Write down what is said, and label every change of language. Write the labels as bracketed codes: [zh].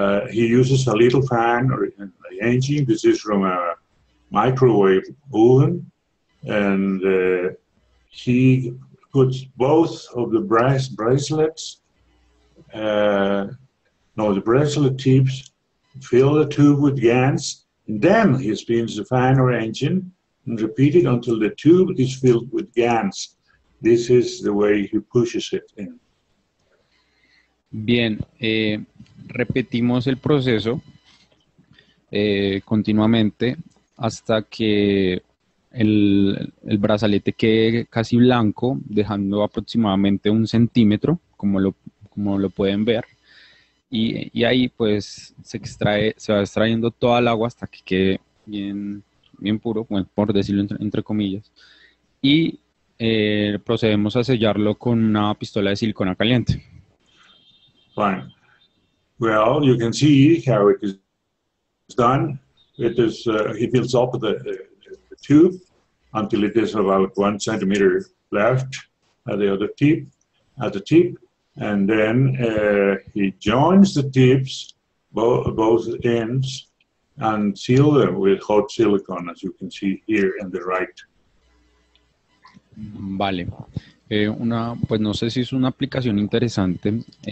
[en] He uses a little fan or an engine. This is from a microwave oven, and he puts both of the bracelets, the bracelet tips, fill the tube with Gans, and then he spins the fan or engine and repeat it until the tube is filled with Gans. This is the way he pushes it in. [es] Bien, repetimos el proceso continuamente hasta que el brazalete quede casi blanco, dejando aproximadamente 1 centímetro, como lo pueden ver. Y ahí pues se va extrayendo toda el agua hasta que quede bien puro, bueno, por decirlo entre comillas. Y procedemos a sellarlo con una pistola de silicona caliente. [en] Fine. Well, you can see how it is done. It is he fills up the tube until it is about 1 centimeter left at the other tip, and then he joins the tips, both ends, and seal them with hot silicone, as you can see here on the right. [es] Vale. Pues no sé si es una aplicación interesante.